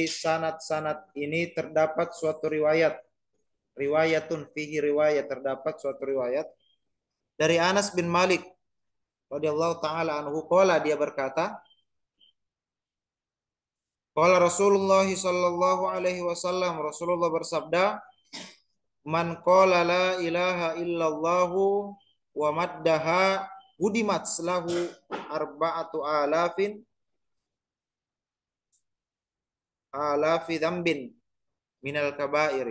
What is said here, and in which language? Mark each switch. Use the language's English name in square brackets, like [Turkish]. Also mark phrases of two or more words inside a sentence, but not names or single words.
[Indonesian] sanad-sanad ini terdapat suatu riwayat, [Arabic] رواية فيه رواية, [Indonesian] terdapat suatu riwayat dari Anas bin Malik [Arabic] رضي الله تعالى عنه، قال, [Indonesian] dia berkata, [Arabic] قال رسول الله صلى الله عليه وسلم, Rasulullah bersabda, من قال لا إله إلا الله ومدها هدمت له أربعة آلاف ذنب من الكبائر.